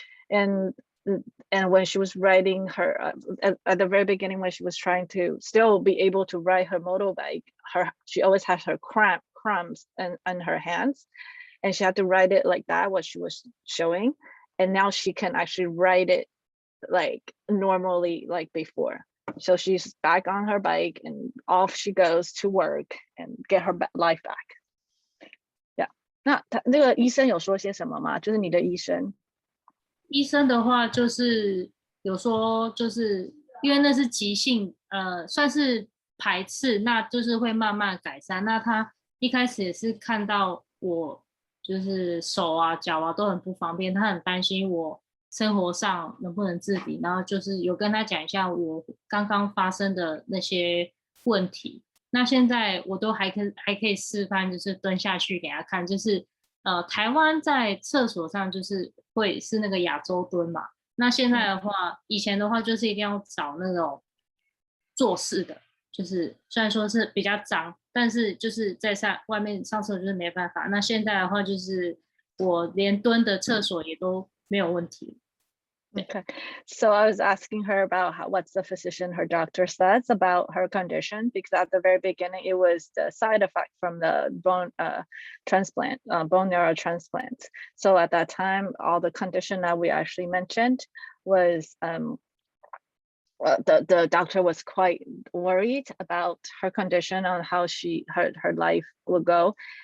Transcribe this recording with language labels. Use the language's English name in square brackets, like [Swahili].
[English] And when she was riding her at the very beginning, when she was trying to still be able to ride her motorbike, she always has her crumbs on her hands, and she had to ride it like that, what she was showing. And now she can actually ride it like normally like before. So she's back on her bike and off she goes to work and get her life back. Yeah. [Chinese] 那那个医生有说些什么吗？就是你的医生。医生的话就是有说，就是因为那是急性，算是排斥，那就是会慢慢改善。那他一开始也是看到我就是手啊、脚啊都很不方便，他很担心我生活上能不能自理，然后就是有跟他讲一下我刚刚发生的那些问题。那现在我都还可以示范，就是蹲下去给他看，就是台湾在厕所上就是会是那个亚洲蹲嘛。那现在的话，以前的话就是一定要找那种坐式的，就是虽然说是比较脏，但是就是在外面上厕所就是没办法。那现在的话，就是我连蹲的厕所也都没有问题。 [English] Okay, so I was asking her about what's the physician, her doctor says about her condition, because at the very beginning it was the side effect from the bone transplant, bone marrow transplant. So at that time, all the condition that we actually mentioned was the doctor was quite worried about her condition, on how her life will go.